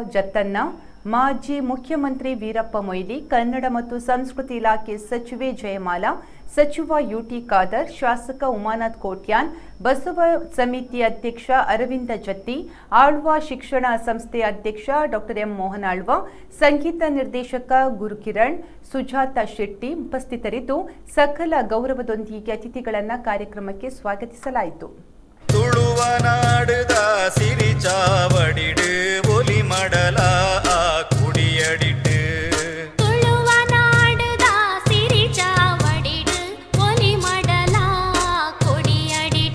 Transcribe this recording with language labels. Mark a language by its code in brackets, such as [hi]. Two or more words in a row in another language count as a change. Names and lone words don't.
[kn] ಜತ್ತನ್ನ, ಮಾಜಿ ಮುಖ್ಯಮಂತ್ರಿ ವೀರಪ್ಪ ಮೊಯ್ಲಿ, ಕನ್ನಡ ಮತ್ತು ಸಂಸ್ಕೃತಿ ಇಲಾಖೆ ಸಚಿವೆ ಜಯಮಾಲಾ, ಸಚಿವ ಯುಟಿ ಖಾದರ್, ಶಾಸಕ ಉಮಾನಾಥ್ ಕೋಟ್ಯಾನ್, ಬಸವ ಸಮಿತಿ ಅಧ್ಯಕ್ಷ ಅರವಿಂದ ಜತ್ತಿ, ಆಳ್ವ ಶಿಕ್ಷಣ ಸಂಸ್ಥೆ ಅಧ್ಯಕ್ಷ ಡಾಕ್ಟರ್ ಎಂ ಮೋಹನ್ ಆಳ್ವ, ಸಂಗೀತ ನಿರ್ದೇಶಕ ಗುರುಕಿರಣ್, ಸುಜಾತ ಶೆಟ್ಟಿ ಉಪಸ್ಥಿತರಿದ್ದು, ಸಕಲ ಗೌರವದೊಂದಿಗೆ ಅತಿಥಿಗಳನ್ನು ಕಾರ್ಯಕ್ರಮಕ್ಕೆ ಸ್ವಾಗತಿಸಲಾಯಿತು. [tcy] ತುಳುವನಾಡುದ ಸಿರಿ ಚಾವಡಿಡು ಒಲಿ ಮಡಲ ಕುಡಿಯಡಿಟ್ಟು ತುಳುವನಾಡುದ ಸಿರಿ ಚಾವಡಿಡು ಒಲಿ ಮಡಲ ಕುಡಿಯಡಿಟ್ಟು